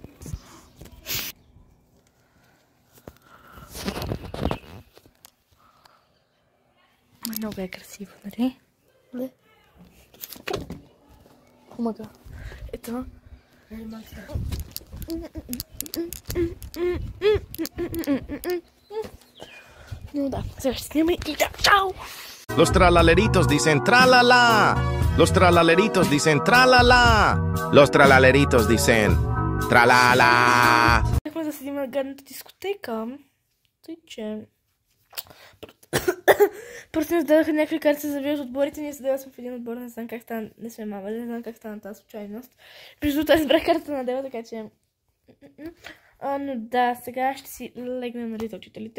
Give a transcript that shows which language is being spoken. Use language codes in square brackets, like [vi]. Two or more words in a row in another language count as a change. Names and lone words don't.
[bg] Много е красиво, нали? Не. Омага. Ето. Ну да, сега ще снимаме и да, чао! [es] Los tralaleritos dicen tralala. Los tralaleritos dicen tralala. Los tralaleritos dicen tralala. [bg] Бяхме да седим на гадната дискотека. Тъй, че... Просто ни зададаха някакви карти се завият отборите. Ние седела сме в един отбор, не знам как стана, не сме мамали, не знам как стана тази случайност. Между това избрах картата на Дева, така че... Но да, сега ще си легнем, нали, за учителите.